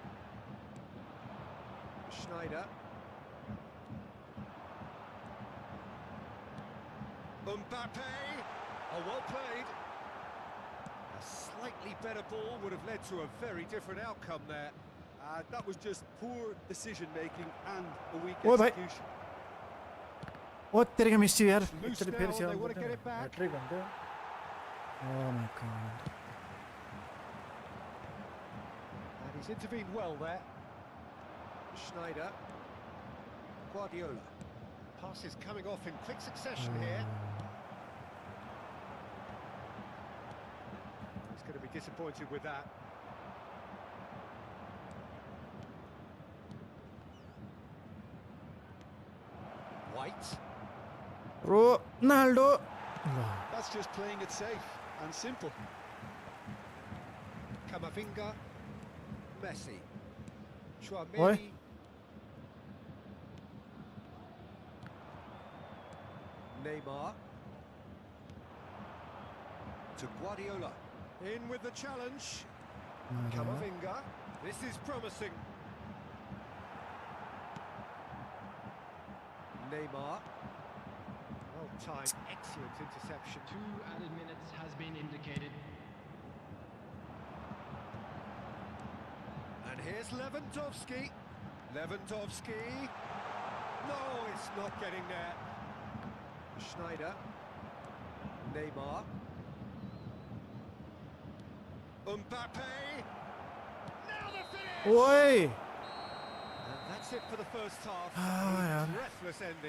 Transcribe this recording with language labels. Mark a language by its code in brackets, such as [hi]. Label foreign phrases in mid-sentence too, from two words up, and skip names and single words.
[en] Schneider. Mbappe. Oh, well played. A slightly better ball would have led to a very different outcome there. That was just poor decision-making and a weak Oh, bhai. execution. [hi] ओ तेरे मिस यार [en] Loose [ne] एकचोटि [en] now, [ne] फेरि [en] they [ne] सेवा [en] want to get it back. [ne] हैट्रिक भन्थ्यो [en] Oh my god. And he's intervened well there. Schneider. Guardiola. Passes coming off in quick succession here. He's going to be disappointed with that. White. Ronaldo. That's just playing it safe and simple. Camavinga. Messi. Oi. Chouameni. Neymar. To Guardiola. In with the challenge. Camavinga. This is promising. Neymar. Well timed, excellent interception. 2 added minutes has been indicated. And here's Lewandowski. Lewandowski. No, it's not getting there. Schneider. Neymar. Mbappe. Now the finish! Oi. And that's it for the first half. yeah. Breathless ending.